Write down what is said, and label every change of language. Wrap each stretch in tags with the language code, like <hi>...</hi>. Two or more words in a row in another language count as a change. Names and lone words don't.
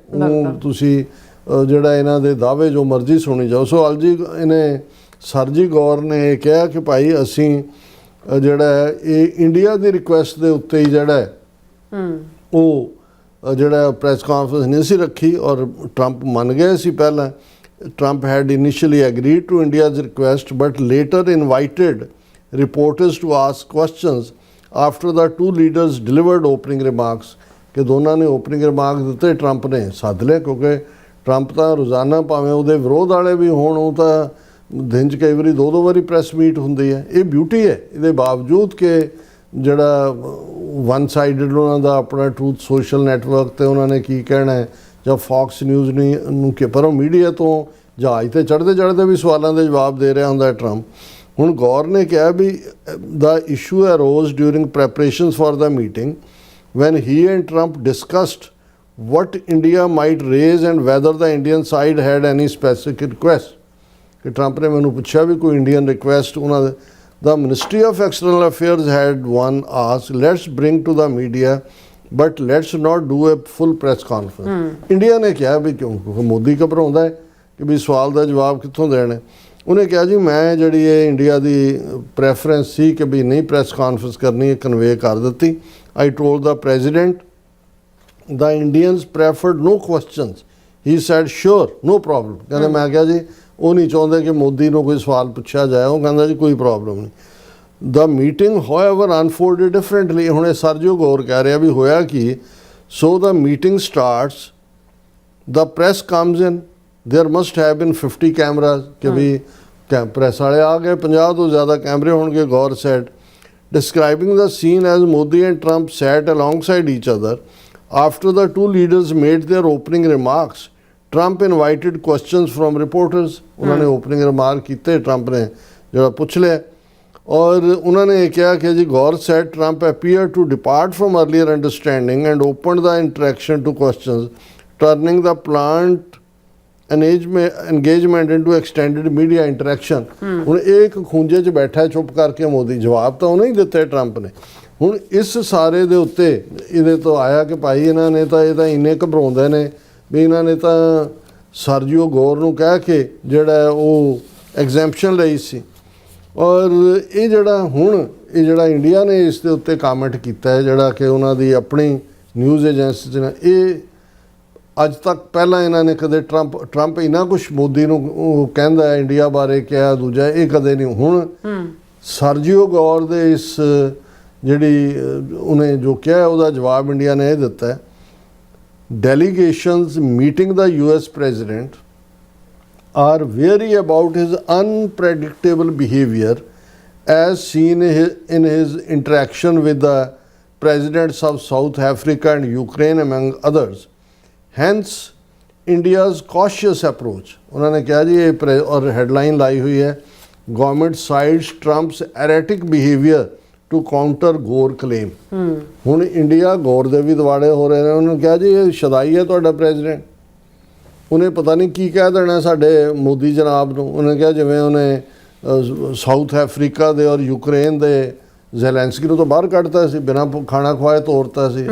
<pa>ਉਹਨੂੰ ਤੁਸੀਂ ਜਿਹੜਾ ਇਹਨਾਂ ਦੇ ਦਾਅਵੇ ਜੋ ਮਰਜ਼ੀ ਸੁਣੀ ਜਾਓ। ਸੋ ਇਹਨੇ ਸਰਜੀ ਗੌਰ ਨੇ ਇਹ ਕਿਹਾ ਕਿ ਭਾਈ ਅਸੀਂ ਜਿਹੜਾ ਹੈ ਇਹ ਇੰਡੀਆ ਦੀ ਰਿਕੁਐਸਟ ਦੇ ਉੱਤੇ ਹੀ ਜਿਹੜਾ ਹੈ ਉਹ ਜਿਹੜਾ</pa> <en>press conference</en> <pa>ਨਹੀਂ ਸੀ ਰੱਖੀ ਔਰ ਟਰੰਪ ਮੰਨ ਗਏ ਸੀ ਪਹਿਲਾਂ।</pa> <en>Trump had initially agreed to India's request but later invited reporters to ask questions after the two leaders delivered opening remarks</en> <pa>ਕਿ ਦੋਨਾਂ ਨੇ</pa> <en>opening remark</en> <pa>ਦਿੱਤੇ, ਟਰੰਪ ਨੇ ਸੱਦ ਲਿਆ ਕਿਉਂਕਿ ਟਰੰਪ ਤਾਂ ਰੋਜ਼ਾਨਾ ਭਾਵੇਂ ਉਹਦੇ ਵਿਰੋਧ ਵਾਲੇ ਵੀ ਹੋਣ, ਉਹ ਤਾਂ ਦਿਨ 'ਚ ਕਈ ਵਾਰੀ 2-2 ਵਾਰੀ</pa> <en>press meet</en> <pa>ਹੁੰਦੀ ਹੈ। ਇਹ ਬਿਊਟੀ ਹੈ ਇਹਦੇ ਬਾਵਜੂਦ ਕਿ ਜਿਹੜਾ</pa> <en>one sided</en> <pa>ਉਹਨਾਂ ਦਾ ਆਪਣਾ ਟਰੂਥ ਸੋਸ਼ਲ ਨੈਟਵਰਕ ਤੇ ਉਹਨਾਂ ਨੇ ਕੀ ਕਹਿਣਾ ਹੈ ਜਾਂ ਫੌਕਸ ਨਿਊਜ਼ ਨੂੰ ਕਿ ਪਰ ਉਹ ਮੀਡੀਆ ਤੋਂ ਜਹਾਜ਼ 'ਤੇ ਚੜ੍ਹਦੇ ਵੀ ਸਵਾਲਾਂ ਦੇ ਜਵਾਬ ਦੇ ਰਿਹਾ ਹੁੰਦਾ ਟਰੰਪ। ਹੁਣ ਗੌਰ ਨੇ ਕਿਹਾ ਵੀ</pa> <en>the issue arose during preparations for the meeting when he and Trump discussed what India might raise and whether the Indian side had any specific request।</en> <pa>ਕਿ ਟਰੰਪ ਨੇ ਮੈਨੂੰ ਪੁੱਛਿਆ ਵੀ ਕੋਈ</pa> <en>Indian request</en> <pa>ਉਹਨਾਂ ਦੇ।</pa> <en>The Ministry of External Affairs had one asked, let's bring to the media but let's not do a full press conference।</en> <pa>ਇੰਡੀਆ ਨੇ ਕਿਹਾ ਵੀ ਕਿਉਂਕਿ ਮੋਦੀ ਘਬਰਾਉਂਦਾ ਹੈ ਕਿ ਵੀ ਸਵਾਲ ਦਾ ਜਵਾਬ ਕਿੱਥੋਂ ਦੇਣਾ। ਉਹਨੇ ਕਿਹਾ ਜੀ ਮੈਂ ਜਿਹੜੀ ਇਹ ਇੰਡੀਆ ਦੀ ਪ੍ਰੈਫਰੈਂਸ ਸੀ ਕਿ ਵੀ ਨਹੀਂ</pa> <en>press conference</en> <pa>ਕਰਨੀ, ਕਨਵੇ ਕਰ ਦਿੱਤੀ।</pa> <en>I told the president the Indians preferred no questions। He said sure no problem।</en> <pa>ਕਹਿੰਦੇ ਮੈਂ ਕਿਹਾ ਜੀ ਉਹ ਨਹੀਂ ਚਾਹੁੰਦੇ ਕਿ ਮੋਦੀ ਨੂੰ ਕੋਈ ਸਵਾਲ ਪੁੱਛਿਆ ਜਾਏ, ਉਹ ਕਹਿੰਦਾ ਜੀ ਕੋਈ ਪ੍ਰੋਬਲਮ ਨਹੀਂ।</pa> <en>The meeting however unfolded differently।</en> <pa>ਹੁਣ ਇਹ ਸਰਜੀਓ ਗੌਰ ਕਹਿ ਰਿਹਾ ਵੀ ਹੋਇਆ ਕਿ</pa> <en>so the meeting starts, the press comes in, there must have been 50 cameras</en> <pa>ਕਿ ਵੀ ਪ੍ਰੈਸ ਵਾਲੇ ਆ ਗਏ, 50 ਤੋਂ ਜ਼ਿਆਦਾ ਕੈਮਰੇ ਹੋਣਗੇ।</pa> <en>ਗੌਰ said describing the scene as Modi and Trump sat alongside each other after the two leaders made their opening remarks। Trump invited questions from reporters। उन्होंने opening remark</en> <pa>ਕੀਤੇ, Trump ਨੇ ਜਿਹੜਾ ਪੁੱਛ ਲਿਆ ਔਰ ਉਹਨਾਂ ਨੇ ਇਹ ਕਿਹਾ ਕਿ ਜੀ</pa> <en>ਗੌਰ said Trump appeared to depart from earlier understanding and opened the interaction to questions, turning the planned engagement into extended media interaction।</en> <pa>ਹੁਣ ਇਹ ਇੱਕ ਖੂੰਜੇ 'ਚ ਬੈਠਾ ਚੁੱਪ ਕਰਕੇ ਮੋਦੀ, ਜਵਾਬ ਤਾਂ ਉਹਨੇ ਹੀ ਦਿੱਤੇ ਟਰੰਪ ਨੇ। ਹੁਣ ਇਸ ਸਾਰੇ ਦੇ ਉੱਤੇ ਇਹਦੇ ਤੋਂ ਆਇਆ ਕਿ ਭਾਈ ਇਹਨਾਂ ਨੇ ਤਾਂ ਇਹ ਤਾਂ ਇੰਨੇ ਘਬਰਾਉਂਦੇ ਨੇ ਵੀ ਇਹਨਾਂ ਨੇ ਤਾਂ ਸਰਜੀਓ ਗੌਰ ਨੂੰ ਕਹਿ ਕੇ ਜਿਹੜਾ ਉਹ ਐਗਜ਼ੈਂਪਸ਼ਨ ਲਈ ਸੀ ਔਰ ਇਹ ਜਿਹੜਾ ਇੰਡੀਆ ਨੇ ਇਸ ਦੇ ਉੱਤੇ ਕਮੈਂਟ ਕੀਤਾ ਹੈ, ਜਿਹੜਾ ਕਿ ਉਹਨਾਂ ਦੀ ਆਪਣੀ</pa> <en>news agency</en> <pa>'ਚ ਨਾ, ਇਹ ਅੱਜ ਤੱਕ ਪਹਿਲਾਂ ਇਹਨਾਂ ਨੇ ਕਦੇ ਟਰੰਪ ਇੰਨਾ ਕੁਛ ਮੋਦੀ ਨੂੰ ਉਹ ਕਹਿੰਦਾ ਹੈ ਇੰਡੀਆ ਬਾਰੇ ਕਿਹਾ, ਦੂਜਾ ਇਹ ਕਦੇ ਨਹੀਂ। ਹੁਣ ਸਰਜੀਓ ਗੌਰ ਦੇ ਇਸ ਜਿਹੜੀ ਉਹਨੇ ਜੋ ਕਿਹਾ ਉਹਦਾ ਜਵਾਬ ਇੰਡੀਆ ਨੇ ਇਹ ਦਿੱਤਾ ਹੈ,</pa> <en>delegations meeting the US president are wary about his unpredictable behavior as seen in his interaction with the presidents of South Africa and Ukraine among others. Hence India's cautious approach.</en> <pa>ਉਹਨਾਂ ਨੇ ਕਿਹਾ ਜੀ ਇਹ ਔਰ ਹੈਡਲਾਈਨ ਲਾਈ ਹੋਈ ਹੈ,</pa> <en>government sides Trump's erratic behavior to counter Gaur claim.</en> <pa>ਹੁਣ ਇੰਡੀਆ ਗੌਰ ਦੇ ਵੀ ਦਿਵਾੜੇ ਹੋ ਰਹੇ ਨੇ। ਉਹਨਾਂ ਨੇ ਕਿਹਾ ਜੀ ਇਹ ਸ਼ਦਾਈ ਹੈ ਤੁਹਾਡਾ ਪ੍ਰੈਜ਼ੀਡੈਂਟ, ਉਹਨੇ ਪਤਾ ਨਹੀਂ ਕੀ ਕਹਿ ਦੇਣਾ ਸਾਡੇ ਮੋਦੀ ਜਨਾਬ ਨੂੰ। ਉਹਨੇ ਕਿਹਾ ਜਿਵੇਂ ਉਹਨੇ ਸਾਊਥ ਅਫਰੀਕਾ ਦੇ ਔਰ ਯੂਕਰੇਨ ਦੇ ਜ਼ੈਲੈਂਸਕੀ ਨੂੰ ਤਾਂ ਬਾਹਰ ਕੱਢਤਾ ਸੀ, ਬਿਨਾਂ ਖਾਣਾ ਖਵਾਏ ਤੋਰਤਾ ਸੀ।</pa>